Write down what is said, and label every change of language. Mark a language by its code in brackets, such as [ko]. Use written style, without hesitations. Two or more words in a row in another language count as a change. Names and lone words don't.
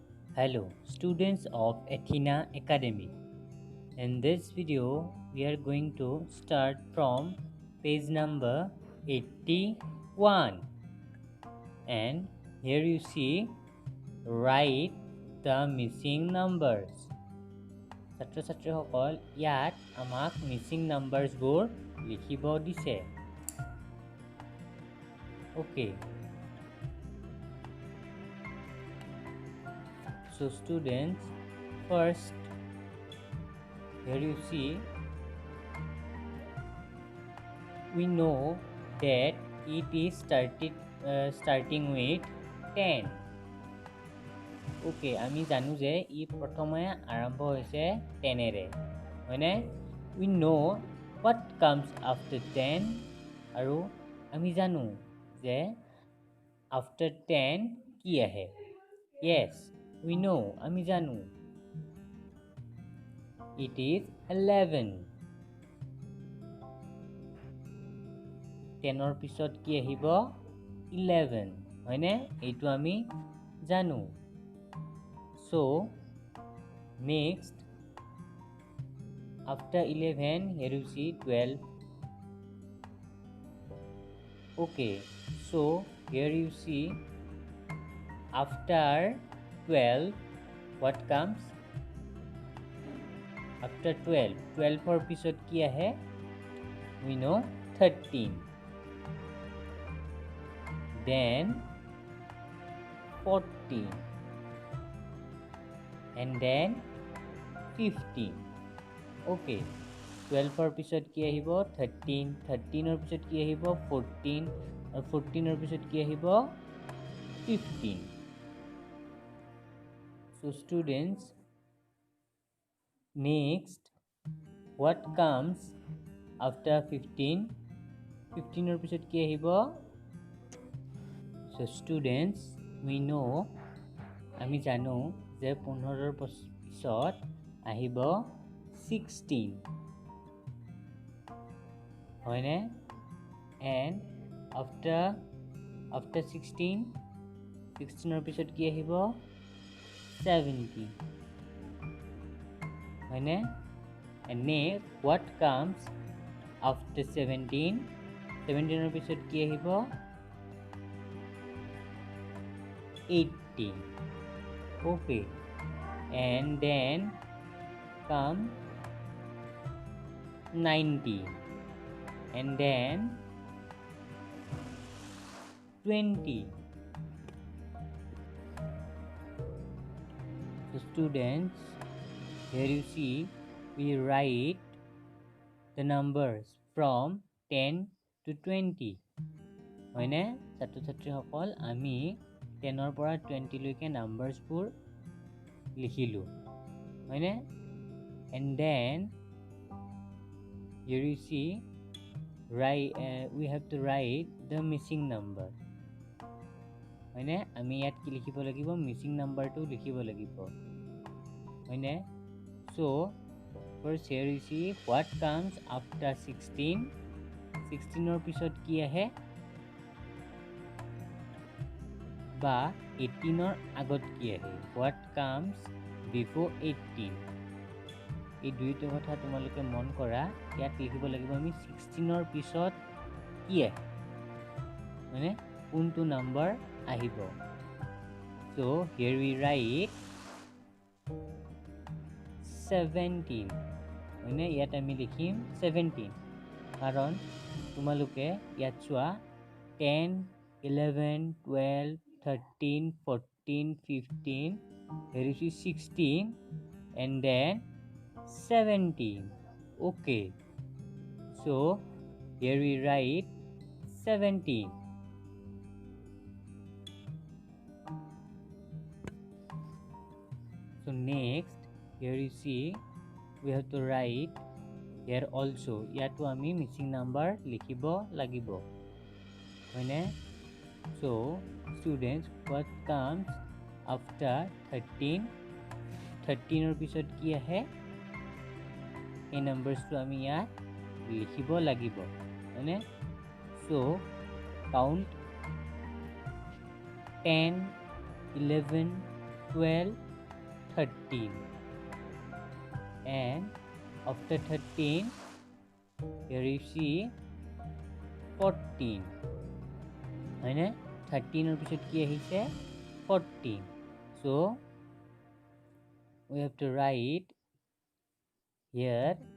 [en] Hello, students of Athena Academy. In this video, we are going to start from page number 81. And here you see, write the missing numbers. [as] ছাত্ৰ ছাত্ৰীসকল ইয়াত আমাক [en] missing numbers [as] লিখিব দিছে। [en] Okay. So students, first here you see, we know that it is starting with 10. [as] Okay, আমি জানো যে ই প্ৰথমে আৰম্ভ হৈছে 10 এৰে হয়নে? [en] We know what comes after 10 [as] আৰু আমি জানো যে after 10 কি আহে? [en] Yes, we know, [as] আমি জানো [en] it is 11. [as] 10ৰ পিছত কি আহিব? 11 হয়নে? এইটো আমি জানো। [en] So next, after 11 here you see 12. Okay, so here you see, after 12 what comes? [as] After 12 12 পিছত কি আহে? [en] We know 13, then 14, and then 15. [as] Okay, 12 পিছত কি আহিব? 13, 13 পিছত কি আহিব? 14, আৰু 14 পিছত কি আহিব? 15. [en] So students, next, what comes after 15? [as] 15 পিছত কি আহিব? [en] So students, we know, [as] আমি জানো যে 15 পিছত আহিব 16 হয়নে? [en] And after [as] 16 পিছত কি আহিব? 17 হয়নে? [en] And next, what comes after 17? [as] 17 পিছত কি আহিব? 18. [en] Okay, and then come 19, and then 20. So students, here you see, we write the numbers from 10 to 20 হয়নে? [as] ছাত্ৰ ছাত্ৰীসকল আমি 10ৰ পৰা 20 লৈকে নাম্বাৰছবোৰ লিখিলোঁ হয়নে? [en] And then here you see, we have to write the missing number হয়নে? [as] আমি ইয়াত কি লিখিব লাগিব? [en] missing numberটো [as] লিখিব লাগিব হয়নে? [en] So first here you see, what comes after 16? [as] 16 পিছত কি আহে? বা 18 আগত কি আহে? [en] What comes before 18? [as] এই দুইটা কথা তোমালোকে মন কৰা। ইয়াত লিখিব লাগিব আমি 16 পিছত কি আহে মানে কোনটো নাম্বাৰ আহিব। [en] So here we write 17 হয়নে? [as] ইয়াত আমি লিখিম 17 কাৰণ তোমালোকে ইয়াত চোৱা 10, 11, 12, 13, 14, 15, [en] here you see 16, and then 17. Okay, so here we write 17. So next, here you see, we have to write here also, [as] ইয়াতো আমি [en] missing number [as] লিখিব লাগিব হয়নে? [en] So students, what comes after 13? [as] 13 পিছত কি আহে? এই নাম্বাৰছটো আমি ইয়াত লিখিব লাগিব হয়নে? [en] So count 10, 11, 12, 13 and after 13 here you see 14 [as] হয়নে 13 এর পিছত কি আহিছে [en] 14 so we have to write here